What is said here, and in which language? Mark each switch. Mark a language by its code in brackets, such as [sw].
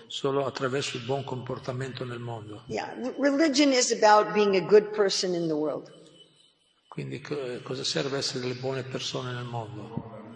[it] solo attraverso il buon comportamento nel mondo. [en] Yeah, religion is about being a good person in the world. [it] Quindi cosa serve essere delle buone persone nel mondo?